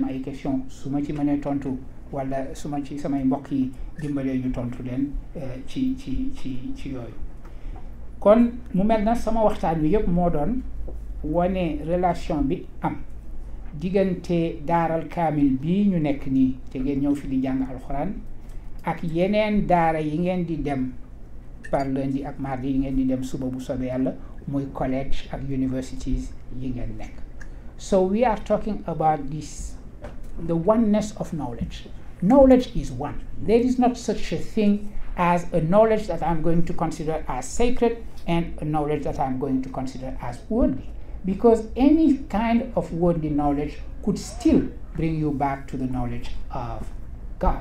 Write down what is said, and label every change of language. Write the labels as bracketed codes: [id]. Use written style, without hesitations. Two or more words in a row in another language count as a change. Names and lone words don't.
[wo] ma ay question su ma ci mënee tontu wala su ma ci samay mbokk yi dimbalee ñu tontu leen ci yooyu kon mu mel na sama waxtaan wi yëpp moo doon wane relation bi am diggante daaral kaamil bii ñu nekk nii te ngeen ñëw fi di jàng alxuraan ak yeneen daara yi ngeen di dem [fr] par lundi [wo] ak mardi yi ngeen di dem suba bu soobee yàlla muy college ak universities yi ngeen nekk. [en] So we are talking about this, the oneness of knowledge. Knowledge is one. There is not such a thing as a knowledge that I'm going to consider as sacred and a knowledge that I'm going to consider as worldly. Because any kind of worldly knowledge could still bring you back to the knowledge of God.